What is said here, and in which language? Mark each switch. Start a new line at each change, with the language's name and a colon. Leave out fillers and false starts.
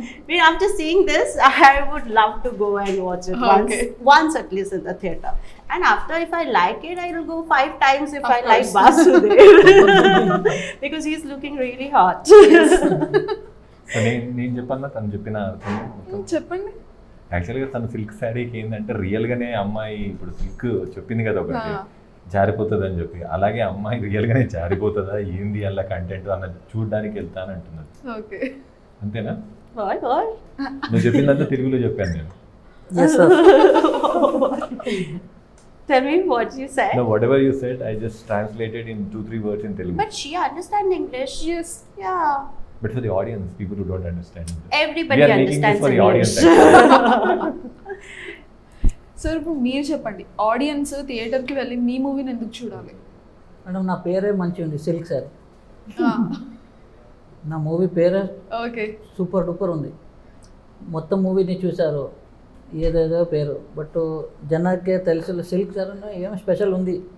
English: I mean, after seeing this, I would love to go and watch it once at least in the theater. And after, if I like it, I will go 5 times if I like Vasudev, because he's looking really hot.
Telugu: So నేను చెప్పన్నా తను చెప్పిన అర్థం చెప్పండి. యాక్చువల్గా తను silk శారీకి ఏంటంటే రియల్గానే అమ్మాయి ఇప్పుడు సిల్క్ చెప్పింది కదా ఒకటి జారిపోతుంది అని చెప్పి, అలాగే అమ్మాయి రియల్గానే జారిపోతుందా ఏంది అలా కంటెంట్ అన్న చూడడానికి వెళ్తాను అంటున్నది. ఓకే, అంతేనా?
English: What?
Telugu: నువ్వు చెప్పిందంతా తెలుగులో చెప్పాను నేను.
English: Yes, sir. Tell me what you said. No, whatever you said, I just translated in 2-3 words in Telugu. But she understands English. yes, Yeah. But for the audience, people who don't understand. Everybody We are making this understands for the audience. English.
Telugu: Sir ఇప్పుడు మీరు చెప్పండి, audience థియేటర్కి వెళ్ళి మీ మూవీని ఎందుకు చూడాలి? Madam నా పేరే మంచిగా ఉంది, సిల్క్ శారీ. నా మూవీ పేరే ఓకే, సూపర్ డూపర్ ఉంది. మొత్తం మూవీని చూశారు, ఏదేదో పేరు, బట్ జనాకే తెలుసు సిల్క్ శారీ ఏమో స్పెషల్ ఉంది.